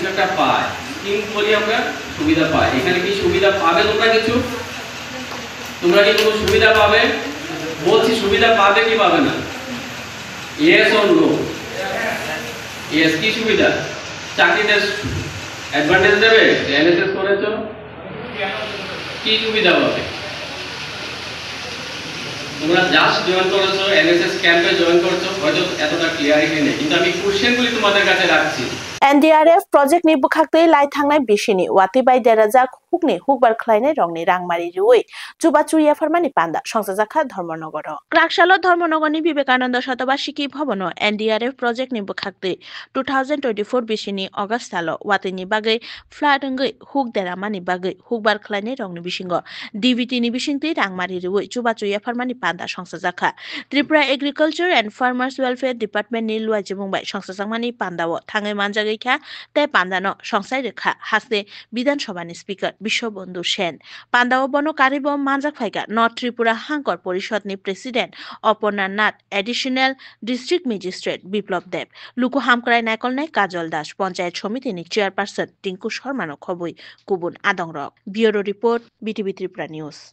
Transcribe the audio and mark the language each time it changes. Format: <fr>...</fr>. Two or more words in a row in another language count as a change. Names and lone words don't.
<bn>একটা পায় স্কিম বলি আমরা সুবিধা পাই এখানে কি সুবিধা পাবে তোমরা কি কোনো সুবিধা পাবে বলছি সুবিধা পাবে কি পাবে না ইয়েস অর নো ইয়েস কি সুবিধা চাকরিতে অ্যাডভান্টেজ দেবে এনএসএস করেছো কি সুবিধা পাবে তোমরা জাস্ট জয়েন করেছো এনএসএস ক্যাম্পে জয়েন করেছো হয়তো এতটা ক্লিয়ারিটি নেই কিন্তু আমি কোশ্চেনগুলি তোমাদের কাছে রাখছি</bn> <trp>NDRF project ni bukhakte lai thangnai bishini wati bai derajak hukni hukbar khlainai rongni rangmari ruoi chuba chuya farmani panda songsajakha ধর্মনগর ক্রাকশালো ধর্মনগরনি বিবেকানন্দ শতবার্ষিকী ভবন NDRF project ni bukhakte 2024 bishini August salo watini bagai fladangei huk deramani bagai hukbar khlainai rongni bisingo DVT ni bisingti rangmari ruoi chuba chuya farmani panda songsajakha Tripura Agriculture and Farmers Welfare Department ni luajibungbai songsajakmani pandao thangai manja তাই পান্দানো সংসাই রেখা হাসতে বিধানসভানি স্পিকার বিশ্ববন্ধু সেন পান্দাও বন কারিব মানজাক ফাইকা নর্থ ত্রিপুরা হাংকর পরিষদনি প্রেসিডেন্ট অপর্ণা নাথ</trp> <en>additional district magistrate</en> <trp>বিপ্লব দেব লুকু হামকরাই নাইকলনাই কাজল দাস পঞ্চায়েত সমিতিনি চেয়ারপারসন টিঙ্কু শর্মানো খবই কুবুন আদংরক</trp> <en>bureau report</en> <trp>বিটিভি ত্রিপুরা নিউজ</trp>